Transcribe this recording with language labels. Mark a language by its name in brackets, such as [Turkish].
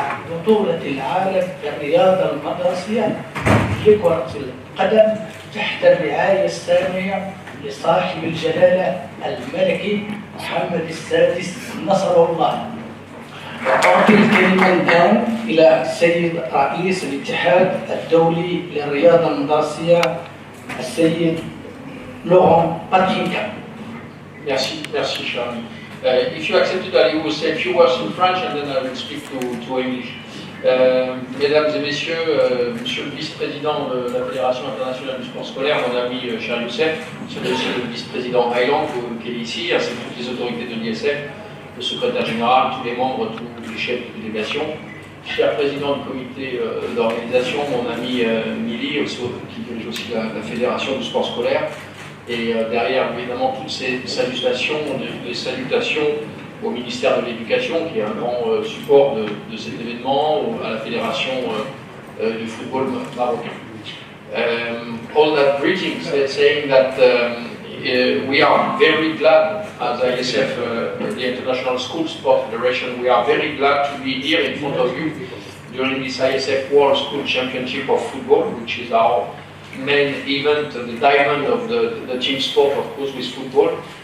[Arabic] بطولة العالم للرياضة المدرسية لكرة القدم تحت الرعاية السامية لصاحب الجلالة الملكي محمد السادس نصره الله. وأعطي الكلمة الآن إلى السيد رئيس الاتحاد الدولي للرياضة المدرسية السيد لوران باترينكا. [French] Merci, Charlie. [English] If you accepted, I will say a few words in French and then I will speak to English. [French] Mesdames et messieurs, monsieur le vice-président de la Fédération internationale du sport scolaire, mon ami Charles Youssef, monsieur le vice-président Highland qui est ici, ainsi que toutes les autorités de l'ISF, le secrétaire général, tous les membres, tous les chefs de délégation, cher président du comité d'organisation, mon ami Mili, qui dirige aussi la Fédération du sport scolaire, et derrière évidemment toutes ces salutations, les salutations au ministère de l'Éducation, qui est un grand support de cet événement, ou à la Fédération du football marocain. [English] All that greetings saying that we are very glad as ISF, the International School Sport Federation, we are very glad to be here in front of you during this ISF World School Championship of Football, which is our main event, the diamond of the team sport, of course, with football.